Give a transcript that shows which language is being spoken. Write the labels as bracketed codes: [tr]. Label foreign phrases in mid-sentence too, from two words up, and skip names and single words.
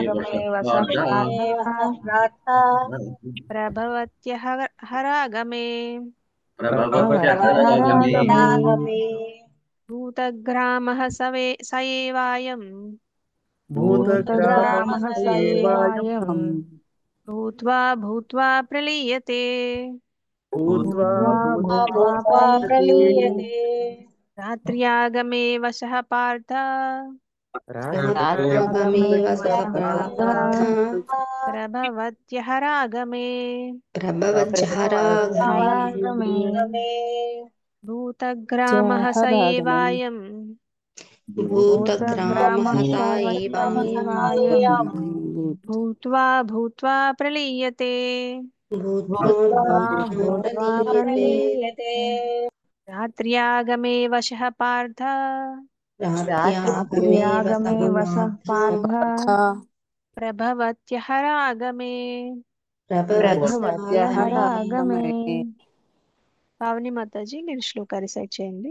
[sa] రాత్ర్యాగమే వసః పార్థ ప్రార్థ ప్రభవత్యః హరాగమే. ప్రభవత్యహరాగమే. రాగమే. భూతగ్రామః స ఏవాయం భూతగ్రామః స ఏవాయం భూత్వా భూత్వా ప్రలీయతే. భూత్వా భూత్వా భూత్వా ప్రలీయతే. ప్రలీయతే. రాత్ర్యాగమే వశః పార్థ రాత్ర్యాగమే వసః పార్థ పార్థ ప్రభవత్యః రాగమే. ప్రభవచ్చహరాగమే. హరాగమే. భూతగ్రామః స ఏవాయం భూతగ్రామః భూతగ్రామః స స ఏవాయం ఏవాయం భూత్వా భూత్వా ప్రలీయతే. భూత్వా భూత్వా భూత్వా భూత్వా ప్రలీయతే. రాత్ర్యాగమే వశః పార్థ రాత్ర్యాగమే రాత్ర్యాగమే వసః వసః పార్థ ప్రభవత్యః రాగమే. ప్రభవత్యః ప్రభవచ్చహరాగమే. రాగమే. [te] పావని మాతాజీ మీరు శ్లోక రిసైట్ చేయండి.